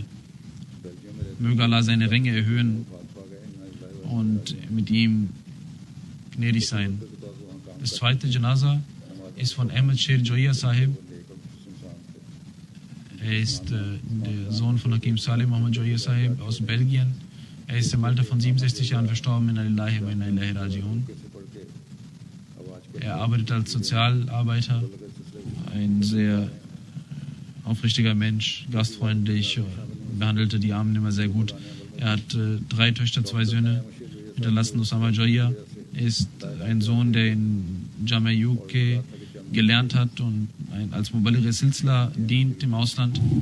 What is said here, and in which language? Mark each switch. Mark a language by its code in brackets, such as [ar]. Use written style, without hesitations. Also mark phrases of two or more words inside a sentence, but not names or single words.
[de] Möge Allah seine Ränge erhöhen und mit ihm gnädig sein. Das zweite Janaza ist von Ahmed Sher Joya Sahib. Er ist der Sohn von Hakim Saleh Muhammad Joya Sahib aus Belgien. Er ist im Alter von 67 Jahren verstorben. [ar] إنا لله وإنا إليه راجعون. [de] Er arbeitet als Sozialarbeiter, ein sehr aufrichtiger Mensch, gastfreundlich, behandelte die Armen immer sehr gut. Er hat 3 Töchter, 2 Söhne hinterlassen. Osama Joya ist ein Sohn, der in Jamia UK gelernt hat und als [ur] مبلغ سلسلہ [de] dient im Ausland.